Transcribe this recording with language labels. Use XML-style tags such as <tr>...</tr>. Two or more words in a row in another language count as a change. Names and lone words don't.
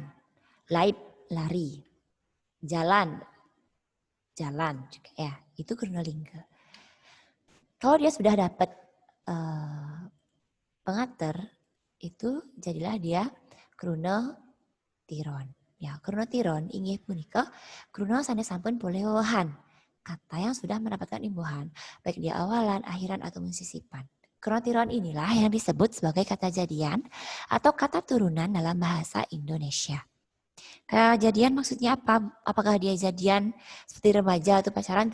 <id>Laip, lari. Jalan, juga ya. Itu krunolingga. Kalau dia sudah dapat pengater, itu jadilah dia krunotiron. Ya,</id> <ban>krunotiron inggih punika kruno sanesampun poleohan.</ban> <id>Kata yang sudah mendapatkan imbuhan, baik dia awalan, akhiran, atau sisipan. Krunotiron inilah yang disebut sebagai kata jadian atau kata turunan dalam bahasa Indonesia. Kata jadian maksudnya apa? Apakah dia jadian seperti remaja atau pacaran?</id>